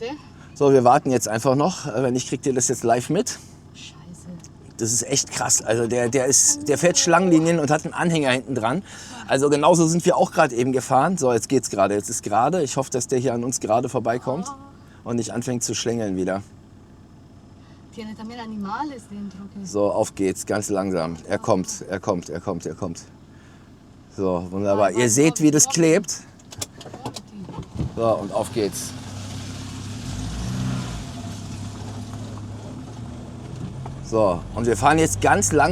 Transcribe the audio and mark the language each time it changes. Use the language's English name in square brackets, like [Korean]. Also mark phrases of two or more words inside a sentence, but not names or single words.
[German] So, wir warten jetzt einfach noch. Wenn nicht, kriegt ihr das jetzt live mit. Scheiße. Das ist echt krass. Also der fährt Schlangenlinien und hat einen Anhänger hinten dran. Also genauso sind wir auch gerade eben gefahren. So, jetzt geht's gerade. Jetzt ist gerade. Ich hoffe, dass der hier an uns gerade vorbeikommt und nicht anfängt zu schlängeln wieder. [Spanish] Tiene también animales dentro. [German] So, auf geht's, ganz langsam. Er kommt. So, wunderbar. Ihr seht, wie das klebt. So, und auf geht's. So, und wir fahren jetzt ganz langsam.